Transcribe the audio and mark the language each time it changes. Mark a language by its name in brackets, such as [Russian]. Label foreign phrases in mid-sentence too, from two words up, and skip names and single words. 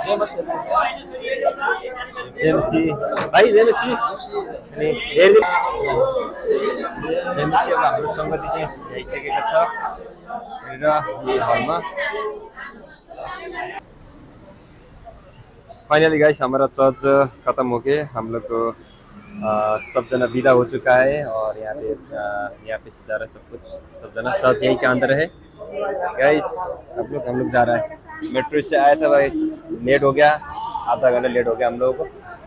[Nepali] भाइ जेमेसी अनि जेमेसी अब हाम्रो सङ्गति चाहिँ भइसकेको छ र यही हलमा [English] finally guys [Nepali] हमारा [Hindi] चर्च खत्म हो गया हम लोग को सब जना विदा हो चुका है और यहाँ पे से जा रहा है सब कुछ सब जना चर्च यही के अंदर है गाइस हम लोग जा रहा है मेट्रो से आया था भाई लेट हो गया आधा घंटा लेट हो गया हम लोगों को